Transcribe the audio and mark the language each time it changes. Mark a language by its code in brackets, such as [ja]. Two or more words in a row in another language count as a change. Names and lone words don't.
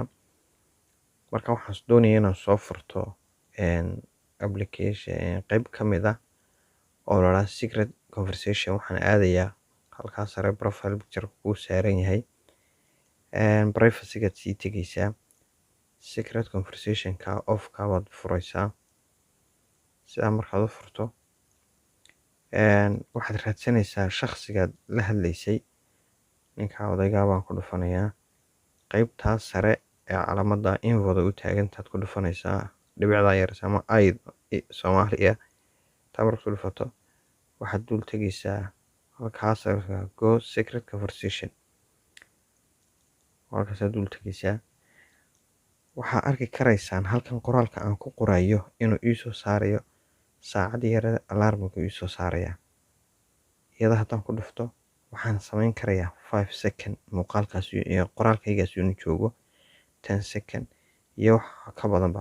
[so] Marka waxaan doonayaa inaan soo furto application qayb ka mid ah oo la yiraahdo [en] secret conversation. [so] Waxaan aadayaa halkaas sare [en] profile picture [so] kuu saaran yahay, privacy-gaad sii tegaysaa, [en] secret conversation-ka [so] off ka waad furaysaa. Sidaa markaad u furto, waxaad raadsanaysaa shakhsigaad la hadlaysay. Ninka odaygaa baan ku dhufanayaa qaybtaas sare ee calaamadda invoda u taagantaad ku dhufanaysaa dhibicda yar ama ay Soomaaliya. Taa markaad ku dhufato, waxaad dul tegaysaa halkaas [en] go secret conversation. [so] Halkaasaad dul tegaysaa. Waxaa arki karaysaan halkan qoraalka aan ku qorayo inuu ii soo saarayo saacad yara alarmka ii soo saaraya. Iyada haddaan ku dhufto, waxaan samayn karayaa 5 second muuqaalkaas iyo qoraalkaygaas inuu joogo 10 second iyo wax ka badanba.